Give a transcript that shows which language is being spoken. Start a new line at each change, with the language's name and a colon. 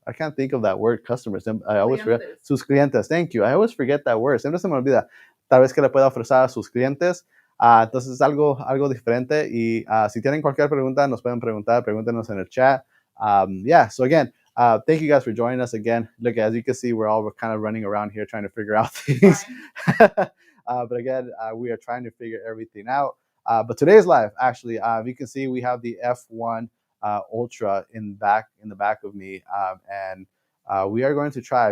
English: I can't think of that word, customers. I always forget.
Spanish: Clientes. Sus clientes.
English: Thank you. I always forget that word.
Spanish: Siempre se me olvida. Tal vez que le pueda ofrecer a sus clientes. Entonces es algo diferente. Y si tienen cualquier pregunta, nos pueden preguntar. Pregúntenos en el chat. Yeah.
English: So again, thank you guys for joining us again. Look, as you can see, we're kind of running around here trying to figure out things. But again, we are trying to figure everything out. But today's live, actually, you can see we have the F1 Ultra in the back of me, and we are going to try.